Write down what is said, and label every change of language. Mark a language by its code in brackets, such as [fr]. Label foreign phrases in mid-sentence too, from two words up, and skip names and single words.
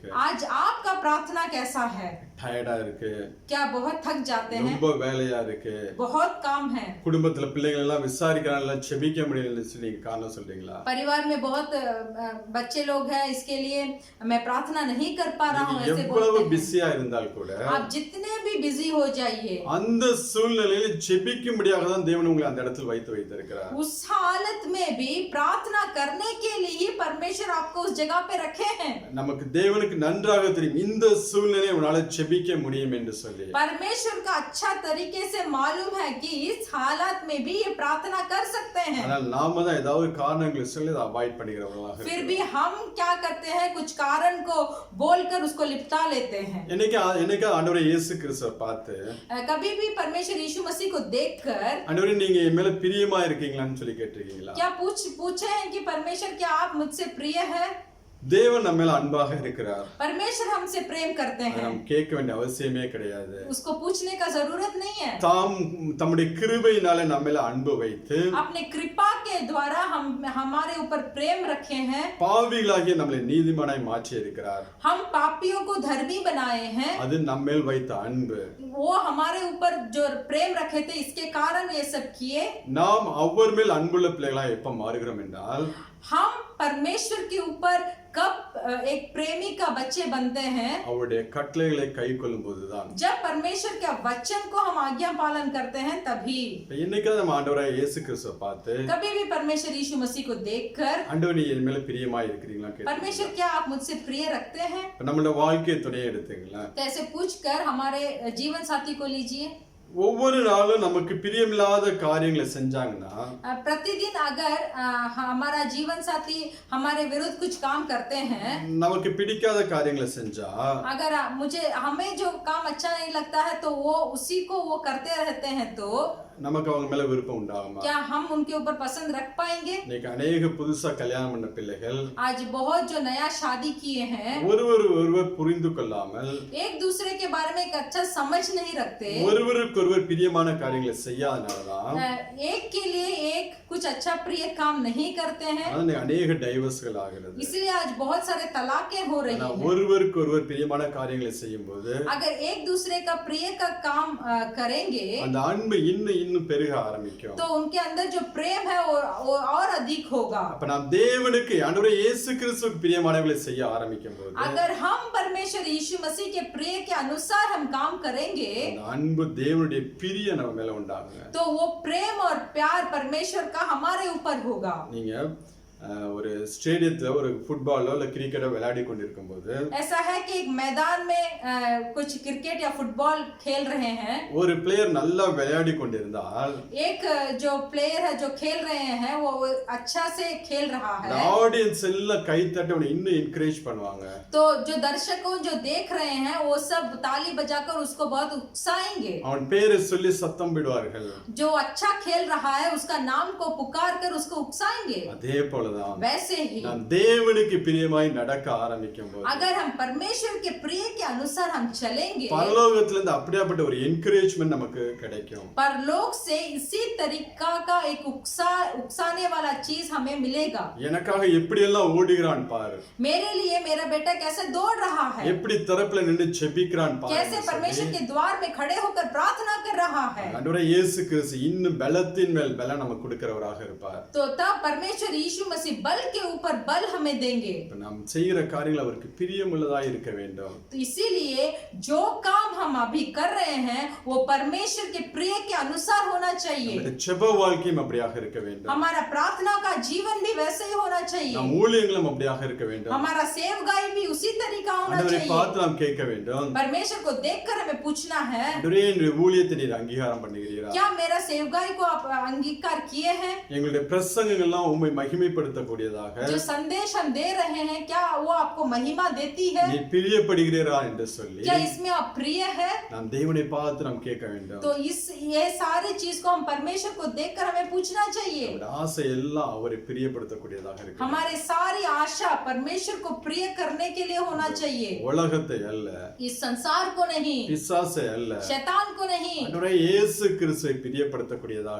[hi] आज आपका प्रार्थना कैसा है [ta] டயர்டா இருக்கு, [hi] क्या बहुत थक जाते हैं [ta] ரொம்ப வேலையா இருக்கு, [hi] बहुत काम है [ta] குடும்பத்துல பிள்ளைகள் எல்லாம் விசாரிக்கிறாங்க ஜெபிக்க முடியல நீங்க காரணம் சொல்றீங்களா? [hi] परिवार में बहुत बच्चे लोग हैं इसके लिए मैं प्रार्थना नहीं कर पा रहा हूँ ऐसे [ta] எவ்வளவு [hi] बोलते हैं [ta] பிஸியா இருந்தால் கூட [hi] आप जितने भी बिजी हो जाइए [ta] அந்த சூழ்நிலையில ஜெபிக்கும்படியாக தான் தேவன் உங்களை அந்த இடத்தில் வைத்து வைத்திருக்கிறார். [hi] उस हालत में भी प्रार्थना करने के लिए ही परमेश्वर आपको उस जगह पे रखे हैं [ta] நமக்கு தேவனுக்கு நன்றாக தெரியும் இந்த சூழ்நிலையை உன்னால ஜெபிக்க முடியும் என்று சொல்லி. [hi] परमेश्वर का अच्छा तरीके से मालूम है कि इस हालत में भी ये प्रार्थना कर सकते हैं [ta] ஆனால் நாம தான் ஏதாவது காரணங்களை சொல்லி அதை அவாய்ட் பண்ணிக்கிறவங்களாக [hi] फिर भी हम क्या करते हैं कुछ कारण को बोलकर उसको लिपटा लेते हैं [ta] என்னைக்கு ஆண்டவரே இயேசு கிறிஸ்துவை பார்த்து [hi] कभी भी परमेश्वर यीशु मसीह को देखकर [ta] ஆண்டவரே நீங்க என் மேல பிரியமா இருக்கீங்களான்னு சொல்லி கேட்டிருக்கீங்களா? [hi] क्या पूछे हैं कि परमेश्वर क्या आप मुझसे प्रिय है [ta] தேவன் நம்ம மேல அன்பாக இருக்கிறார். [hi] परमेश्वर हमसे प्रेम करते हैं [ta] நாம் கேட்க வேண்டிய அவசியமே கிடையாது. [hi] उसको पूछने का जरूरत नहीं है [ta] தம்முடைய கிருபையினால நம்ம மேல அன்பு வைத்து [hi] अपने कृपा के द्वारा हमारे ऊपर प्रेम रखे हैं, [ta] பாவிகளாகிய நம்மளை நீதிமானாய் மாற்றி இருக்கிறார். [hi] हम पापियों को धर्मी बनाए हैं, [ta] அது நம்மேல் வைத்த அன்பு. [hi] वो हमारे ऊपर जो प्रेम रखे थे इसके कारण ये सब किए। [ta] நாம் அவர் மேல் அன்புள்ள பிள்ளைகளாய் எப்ப மாறுகிறோம் என்றால் [hi] हम परमेश्वर के ऊपर कब एक प्रेमी का बच्चे बनते हैं, [ta] அவருடைய கட்டளைகளை கைக்கொள்ளும் போதுதான். [hi] जब परमेश्वर के वचन को हम आज्ञा पालन करते हैं तभी। [ta] இன்னைக்கு நம்ம ஆண்டவராய் இயேசு கிறிஸ்துவை பார்த்து [hi] कभी भी परमेश्वर यीशु मसीह को देखकर, [ta] ஆண்டவர் நீ என் மேல பிரியமாய் இருக்கிறீங்களா கேட்டு [hi] परमेश्वर क्या आप मुझसे प्रिय रखते हैं, [ta] நம்மளோட வாழ்க்கையை துணையை எடுத்தீங்களா? [hi] तो ऐसे पूछकर हमारे जीवन साथी को लीजिए। [ta] ஒவ்வொரு நாளும் நமக்கு பிரியமில்லாத காரியங்களை செஞ்சாங்கன்னா [hi] प्रतिदिन अगर हमारा जीवन साथी हमारे विरुद्ध कुछ काम करते हैं, [ta] நமக்கு பிடிக்காத காரியங்களை செஞ்சா [hi] अगर हमें जो काम अच्छा नहीं लगता है तो वो उसी को वो करते रहते हैं, तो [ta] நமக்கு அவங்க மேல விருப்பம் உண்டாகுமா? [hi] क्या हम उनके ऊपर पसंद रख पाएंगे? [ta] இன்னைக்கு அநேக புதுசா கல்யாணம் பண்ண பிள்ளைகள் [hi] आज बहुत जो नया शादी किए हैं, [ta] ஒருவர் புரிந்து கொள்ளாமல் [hi] एक दूसरे के बारे में एक अच्छा समझ नहीं रखते, [ta] ஒருவருக்கொருவர் பிரியமான காரியங்களை செய்யாதனாலதான் [hi] एक के लिए एक कुछ अच्छा प्रिय काम नहीं करते हैं, [ta] அதான் அநேக டைவர்ஸ்கள் ஆகிறது. [hi] इसलिए आज बहुत सारे तलाकें हो रही [ta] ஆனா [hi] हैं। [ta] ஒருவருக்கொருவர் பிரியமான காரியங்களை செய்யும் போது [hi] अगर एक दूसरे का प्रिय का काम करेंगे [ta] அந்த அன்பு இன்னும் பெருக ஆரம்பிக்கும். [hi] तो उनके अंदर जो प्रेम है वो और अधिक होगा। [ta] அப்ப நாம் தேவனுக்கு ஆண்டவரே இயேசு கிறிஸ்துவுக்கு பிரியமானவைகளை செய்ய ஆரம்பிக்கும் போது [hi] अगर हम परमेश्वर यीशु मसीह के प्रिय के अनुसार हम काम करेंगे, [ta] அந்த அன்பு தேவனுடைய பிரிய நம்ம மேல உண்டாகுங்க. [hi] तो वो प्रेम और प्यार परमेश्वर का हमारे ऊपर होगा। [ta] நீங்க ஒரு ஸ்டேடியத்துல ஒரு ஃபுட்பாலோ இல்ல கிரிக்கெட்டோ விளையாடி கொண்டிருக்கும் போது [hi] ऐसा है कि एक मैदान में कुछ क्रिकेट या फुटबॉल खेल रहे हैं, [ta] ஒரு பிளேயர் நல்லா விளையாடி கொண்டிருந்தால் [hi] एक जो प्लेयर है जो खेल रहे हैं वो अच्छा से खेल रहा है, [ta] ஆடியன்ஸ் எல்லாம் கை தட்டி அவனை இன்னும் என்கரேஜ் பண்ணுவாங்க. [hi] तो जो दर्शकों जो देख रहे हैं वो सब ताली बजाकर उसको बहुत उकसाएंगे, [ta] அவன் பேரை சொல்லி சத்தம் விடுவார்கள். [hi] जो अच्छा खेल रहा है उसका नाम को पुकार कर उसको उकसाएंगे। [ta] அதே போலதான் [hi] वैसे ही [ta] நாம் தேவனுக்கு பிரியமாய் நடக்க ஆரம்பிக்கும் போது [hi] अगर हम परमेश्वर के प्रिय के अनुसार हम चलेंगे, [ta] பரலோகத்துல இருந்து அப்படியாப்பட்ட ஒரு என்கரேஜ்மென்ட் நமக்கு கிடைக்கும். [hi] परलोक से इसी तरीका का एक उकसाने वाला चीज हमें मिलेगा। [ta] எனக்காக எப்படி எல்லாம் ஓடுகிறான் பாரு, [hi] मेरे लिए मेरा बेटा कैसे दौड़ रहा है, [ta] எப்படி தரப்புல நின்னு ஜெபிக்கிறான் பாரு. [hi] कैसे परमेश्वर के द्वार में खड़े होकर प्रार्थना कर रहा है, [ta] ஆண்டவரே இயேசு கிறிஸ்து இன்னும் பலத்தின் மேல் பலம் நமக்கு கொடுக்கிறவராக இருப்பார். [hi] तो तब परमेश्वर यीशु मसीह बल के ऊपर बल हमें देंगे। [ta] இப்ப நாம் செய்யற காரியங்கள் அவருக்கு பிரியமுள்ளதா இருக்க வேண்டும். [hi] तो इसीलिए जो काम हम अभी कर रहे हैं वो परमेश्वर के प्रिय के अनुसार होना चाहिए। [ta] நம்முடைய ஜெப வாழ்க்கையும் அப்படியாக இருக்க வேண்டும். [hi] हमारा प्रार्थना का जीवन भी वैसे ही होना चाहिए, [ta] நம் ஊழியங்களும் அப்படியாக இருக்க வேண்டும். [hi] हमारा सेवकाई भी उसी तरीका होना [ta] ஆண்டவரை [hi] चाहिए। [ta] பார்த்து நாம் கேட்க வேண்டும், [hi] परमेश्वर को देखकर हमें पूछना है, [ta] ஆண்டவரே என்னுடைய ஊழியத்தை நீர் அங்கீகாரம் பண்ணுகிறீரா? [hi] क्या मेरा सेवकाई को आप अंगीकार किए हैं? [ta] எங்களுடைய பிரசங்கங்கள்லாம் உம்மை மகிமைப்படுத்தக்கூடியதாக [hi] जो संदेश हम दे रहे हैं क्या वो आपको महिमा देती है? [ta] நீ பிரியப்படுகிறீரா என்று சொல்லி [hi] क्या इसमें आप प्रिय है? [ta] நாம் தேவனை பார்த்து நாம் கேட்க வேண்டும். [hi] तो ये सारी चीज को हम परमेश्वर को देखकर हमें पूछना चाहिए। [ta] நம்முடைய ஆசை எல்லாம் அவரை பிரியப்படுத்தக்கூடியதாக இருக்கு. [hi] हमारी सारी आशा परमेश्वर को प्रिय करने के लिए होना चाहिए, [ta] உலகத்தை அல்ல, [hi] इस संसार को नहीं, [ta] பிசாசை அல்ல, [hi] शैतान को नहीं, [ta] ஆண்டவரே இயேசு கிறிஸ்துவை பிரியப்படுத்தக்கூடியதாக